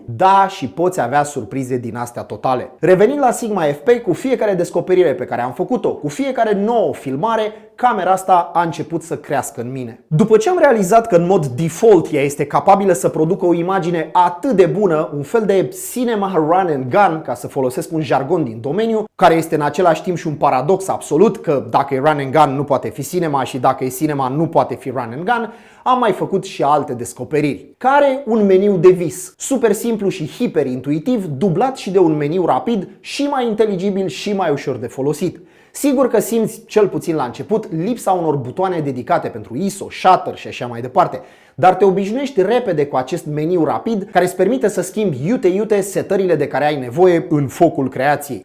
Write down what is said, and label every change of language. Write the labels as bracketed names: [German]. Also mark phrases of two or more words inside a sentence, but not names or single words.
[Romanian] Da, și poți avea surprize din astea totale. Revenind la Sigma FP, cu fiecare descoperire pe care am făcut-o, cu fiecare nouă filmare, camera asta a început să crească în mine. După ce am realizat că în mod default ea este capabilă să producă o imagine atât de bună, un fel de cinema [English] run and gun, [Romanian] ca să folosesc un jargon din domeniu, care este în același timp și un paradox absolut, că dacă e [English] run and gun [Romanian] nu poate fi cinema și dacă e cinema nu poate fi [English] run and gun, [Romanian] am mai făcut și alte descoperiri. Care un meniu de vis, super simplu și hiperintuitiv, dublat și de un meniu rapid și mai inteligibil și mai ușor de folosit. Sigur că simți, cel puțin la început, lipsa unor butoane dedicate pentru ISO, shutter și așa mai departe, dar te obișnuiești repede cu acest meniu rapid care îți permite să schimbi iute setările de care ai nevoie în focul creației.